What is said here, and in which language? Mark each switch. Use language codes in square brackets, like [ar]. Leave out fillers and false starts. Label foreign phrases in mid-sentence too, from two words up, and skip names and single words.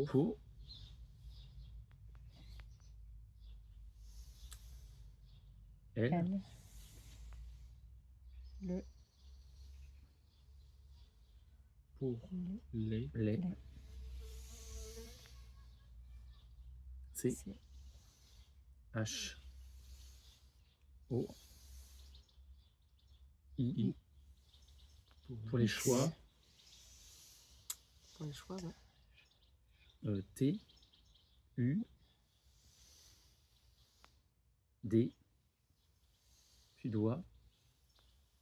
[fr] Po. L. Elle. Le. Pour. Les. Les. Les. C. C'est. H. O. I. I. Pour les choix. Pour les choix, ouais. T. U. D. Tu dois.